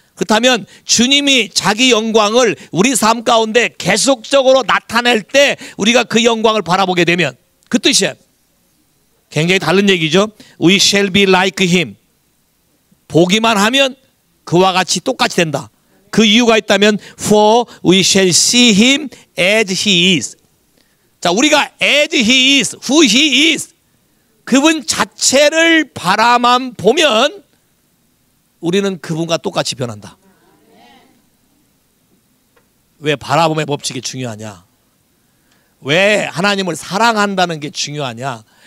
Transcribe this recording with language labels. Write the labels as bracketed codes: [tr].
[ko] 그렇다면 주님이 자기 영광을 우리 삶 가운데 계속적으로 나타낼 때 우리가 그 영광을 바라보게 되면 그 뜻이에요. 굉장히 다른 얘기죠. We shall be like him. 보기만 하면 그와 같이 똑같이 된다. [en] 그 이유가 있다면 for we shall see him as he is. [ko] 자, 우리가 as he is, who he is, 그분 자체를 바라만 보면 우리는 그분과 똑같이 변한다. 왜 바라봄의 법칙이 중요하냐? 왜 하나님을 사랑한다는 게 중요하냐?